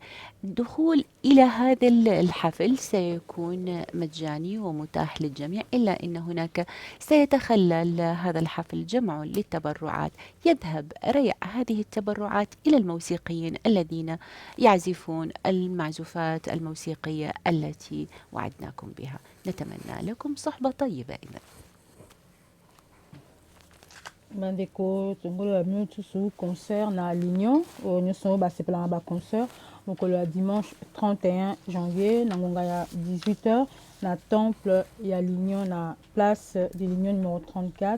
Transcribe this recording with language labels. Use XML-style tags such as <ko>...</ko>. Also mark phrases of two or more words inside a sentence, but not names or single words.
<ar>الدخول إلى هذا الحفل سيكون مجاني ومتاح للجميع، إلا أن هناك سيتخلل هذا الحفل جمع للتبرعات، يذهب ريع هذه التبرعات إلى الموسيقيين الذين يعزفون المعزوفات الموسيقية التي وعدناكم بها. نتمنى لكم صحبة طيبة إذن.</ar> <ln>Bandeko tongolo ya minutu su concert na Lignon nyonso basepelanga baconcert mokolo ya</ln> <fr>dimanche 31 janvier</fr> <ln>na ngonga ya 18h na temple ya Lignon na place de Lignon numéro 34.</ln>